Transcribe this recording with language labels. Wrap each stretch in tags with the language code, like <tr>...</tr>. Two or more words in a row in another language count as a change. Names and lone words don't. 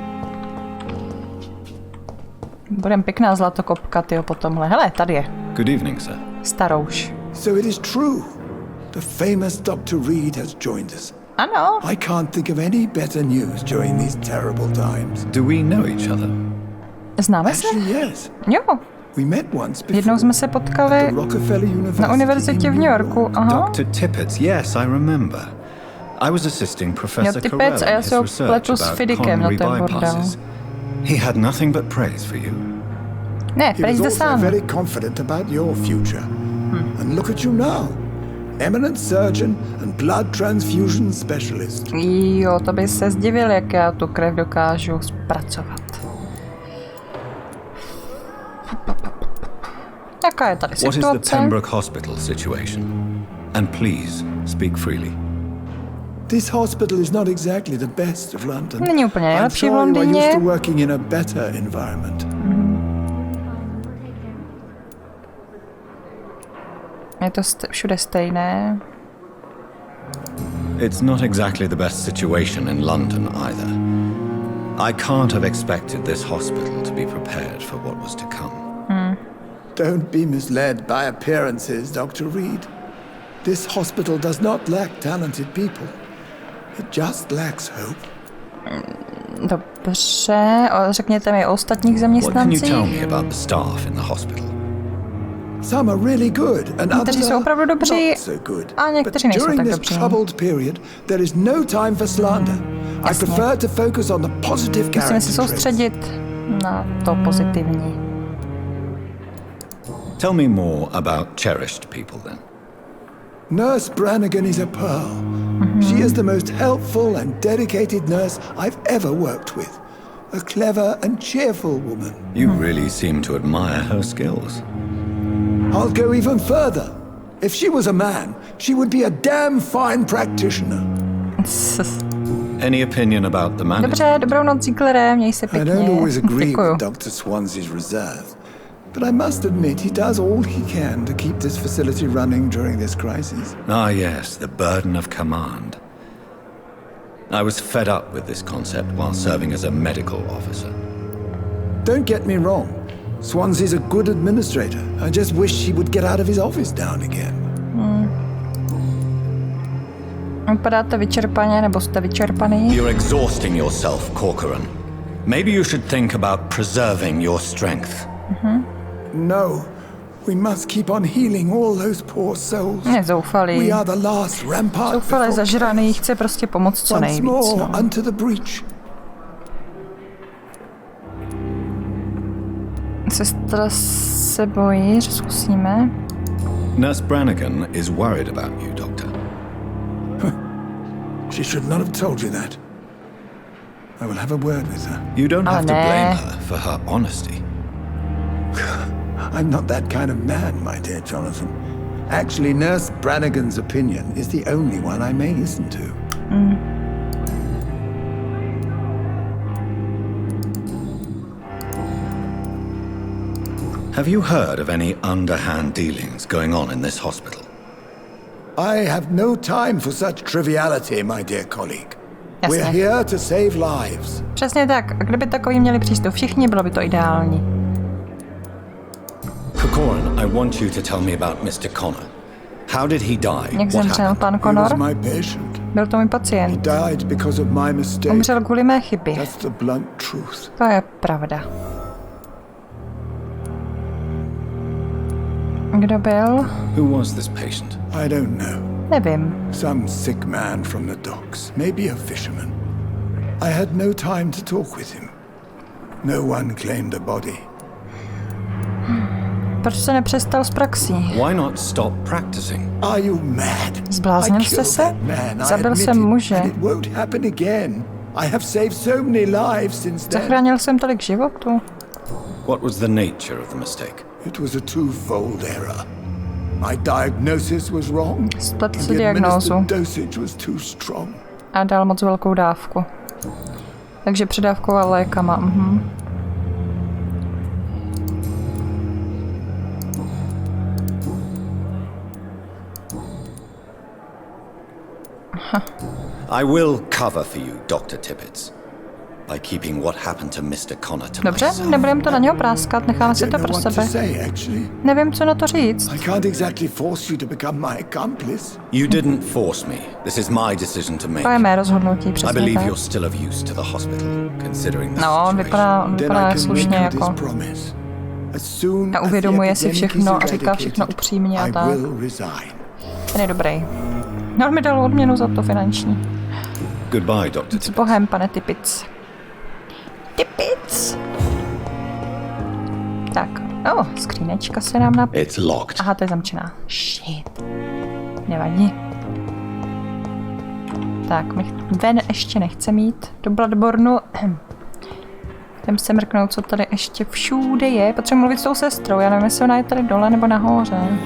<cs>Budem pěkná zlatokopka, tyjo, po tomhle. Hele, tady je.</cs> <en>Good evening, sir.</en> <cs>Starouš.</cs> <en>So it is true. The famous Dr. Reid has joined us.</en> <cs>Ano.</cs> <en>I can't think of any better news during these terrible times. Do we know each other?</en> <cs>Známe se?</cs> <en>Actually, yes.</en> <cs>Jo.</cs> <en>We met once before.</en> <cs>Jednou jsme se potkali na univerzitě v New Yorku. Aha.</cs> <en>Dr. Tippett, yes, I remember. I was assisting Professor</en> <cs>Tippett a já se ho pletu s Fiddickem na ten bordel.</cs> <en>He had nothing but praise for you. Ne, praise the sun. He was also very confident about your future. And look at you now. Eminent surgeon and blood transfusion specialist.</en> <cs>Jo, to by se zdivil, jak já tu krev dokážu zpracovat. Jaká je tady situace?</cs> <en>What is the Pembroke Hospital situation? And please, speak freely. This hospital is not exactly the best of London.</en> <cs>Není úplně nejlepší v Londýně.</cs> <en>I'm used to working in a better environment.</en> <cs>Je to všude stejné.</cs> <en>It's not exactly the best situation in London either. I can't have expected this hospital to be prepared for what was to come. Don't be misled by appearances, Dr. Reid. This hospital does not lack talented people. It just lacks hope.</en> <cs>Dobře, řekněte mi o ostatních zaměstnancích.</cs> <en>What can you tell me about the staff in the hospital? Some are really good and others</en> <cs>jsou opravdu dobří,</cs> <en>not so good.</en> <cs>a někteří nejsou tak dobří.</cs> <en>During this troubled period, there is no time for slander. I prefer to focus on the positive character.</en> <cs>Musíme se soustředit na to pozitivní.</cs> <en>Tell me more about cherished people then. Nurse Brannigan is a pearl. She is the most helpful and dedicated nurse I've ever worked with. A clever and cheerful woman. You really seem to admire her skills. I'll go even further. If she was a man, she would be a damn fine practitioner. Any opinion about the manager?</en> <cs>Dobře, dobrou noc, Ziegleré, měj se</cs> <en>I</en> <cs>pěkně.</cs> <en>don't always agree</en> <cs>Děkuju.</cs> <en>with Dr. Swansea's reserve, but I must admit he does all he can to keep this facility running during this crisis. Ah yes, the burden of command. I was fed up with this concept while serving as a medical officer. Don't get me wrong. Swansea's a good administrator. I just wish he would get out of his office now and again.</en> <cs>Vypadáte vyčerpaně, nebo jste vyčerpaný?</cs> <en>You're exhausting yourself, Corcoran. Maybe you should think about preserving your strength. No. We must keep on healing all those poor souls.</en> <cs>Nezoufalý.</cs> <en>We are the last rampart.</en> <cs>Zoufalý, zažraný, chce prostě pomoct co nejvíc.</cs> <en>Once more unto the breach.</en> <cs>Sestra se bojí, že zkusíme.</cs> <en>Nurse Brannigan is worried about you, Doctor. She should not have told you that. I will have a word with her. You don't have to blame her for her honesty. I'm not that kind of man, my dear Jonathan. Actually, Nurse Brannigan's opinion is the only one I may listen to. Have you heard of any underhand dealings going on in this hospital? I have no time for such triviality, my dear colleague.</en> <cs>Jasně.</cs> <en>We're here to save lives.</en> <cs>Přesně tak. A kdyby takový měli přístup všichni, bylo by to ideální.</cs> <en>Corcoran, I want you to tell me about Mr. Connor. How did he die?</en> <cs>Jak zemřel pan Connor?</cs> <en>He was my patient.</en> <cs>Byl to můj</cs> <en>He</en> <cs>pacient.</cs> <en>died because of my mistake.</en> <cs>Umřel kvůli mé chyby.</cs> <en>That's the blunt truth.</en> <cs>To je pravda. Kdo byl?</cs> <en>Who was this patient? I don't know.</en> <cs>Nevím.</cs> <en>Some sick man from the docks, maybe a fisherman. I had no time to talk with him. No one claimed a body.</en> <cs>Proč se nepřestal s praxí?</cs> <en>Why not stop practicing? Are you mad?</en> <cs>Zbláznil jste se? Zabil jsem muže.</cs> <en>It won't happen again. I have saved so many lives since then.</en> <cs>Zachránil jsem tolik životů.</cs> <en>What was the nature of the mistake? It was a twofold error. My diagnosis was wrong.</en> <cs>Spletl</cs> <en>and</en> <cs>si</cs> <en>the</en> <cs>diagnózu</cs> <en>administered dosage was too strong.</en> <cs>a dal moc velkou dávku. Takže předávkoval lékama.</cs> <en>I will cover for you, Dr. Tibbets, by keeping what happened to Mr. Connor to</en> <cs>Dobře,</cs> <en>myself.</en> <cs>nebudeme to na něho práskat, necháme si to pro sebe. Nevím, co na to říct.</cs> <en>I can't exactly force you to become my accomplice. You didn't force me. This is my decision to make.</en> <cs>To je mé rozhodnutí,</cs> <en>I</en> <cs>přesně</cs> <en>believe</en> <cs>tak.</cs> <en>you're still of use to the hospital, considering the</en> <cs>No, on</cs> <en>situation.</en> <cs>vypadá slušně jako. A uvědomuje si všechno a říká všechno upřímně a tak. Ten je dobrý. No, on mi dal odměnu za to finanční.</cs> <en>Goodbye, Dr.</en> <cs>S Bohem, pane Tippets. Tippets! Tak, skřínečka se nám</cs> <en>It's locked.</en> <cs>Aha, to je zamčená. Shit. Nevadí. Tak, ven ještě nechce mít do Bloodbornu. Jdem se mrknout, co tady ještě všude je. Potřebuji mluvit s tou sestrou, já nevím, jestli ona je tady dole nebo nahoře.</cs>